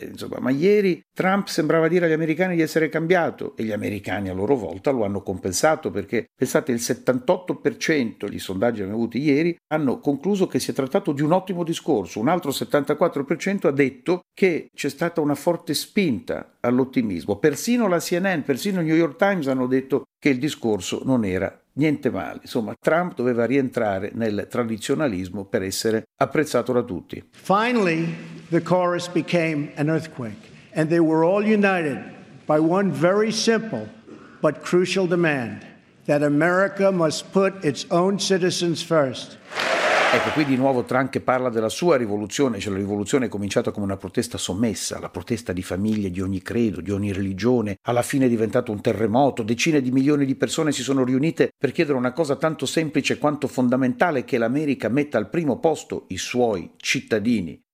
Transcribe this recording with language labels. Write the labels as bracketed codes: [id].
[it] Insomma, ma ieri Trump sembrava dire agli americani di essere cambiato, e gli americani a loro volta lo hanno compensato, perché pensate, il 78% dei sondaggi che abbiamo avuto ieri hanno concluso che si è trattato di un ottimo discorso, un altro 74% ha detto che c'è stata una forte spinta all'ottimismo. Persino la CNN, persino il New York Times hanno detto che il discorso non era niente male. Insomma, Trump doveva rientrare nel tradizionalismo per essere apprezzato da tutti. [en] Finally, the chorus became an earthquake, and they were all united by one very simple but crucial demand: that America must put its own citizens first. [it] Ecco, qui di nuovo Trump che parla della sua rivoluzione, cioè la rivoluzione è cominciata come una protesta sommessa, la protesta di famiglie di ogni credo, di ogni religione, alla fine è diventato un terremoto, decine di milioni di persone si sono riunite per chiedere una cosa tanto semplice quanto fondamentale, che l'America metta al primo posto i suoi cittadini.